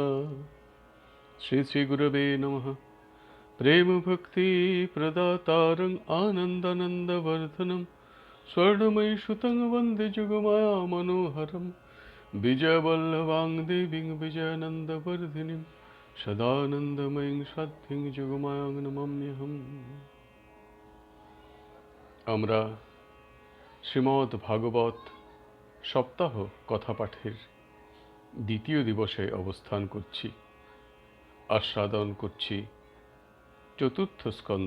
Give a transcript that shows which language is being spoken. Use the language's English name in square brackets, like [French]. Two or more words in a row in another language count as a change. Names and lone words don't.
[Sanskrit] श्री श्री गुरवे नमः। प्रेम भक्ति प्रदातारं आनन्दानन्दवर्धनं स्वर्णमयी सुतं वन्दे जुगमाया मनोहरं विजयवल्लभाङ्गदेवीं विजयानन्दवर्धिनीं सदानन्दमयीं সাধ্যিং যুগমায়াং নমাম্যহম। [Bangla] আমরা শ্রীমদ্ ভাগবত সপ্তাহ কথাপাঠের দ্বিতীয় দিবসে অবস্থান করছি, আস্বাদন করছি চতুর্থ স্কন্ধ।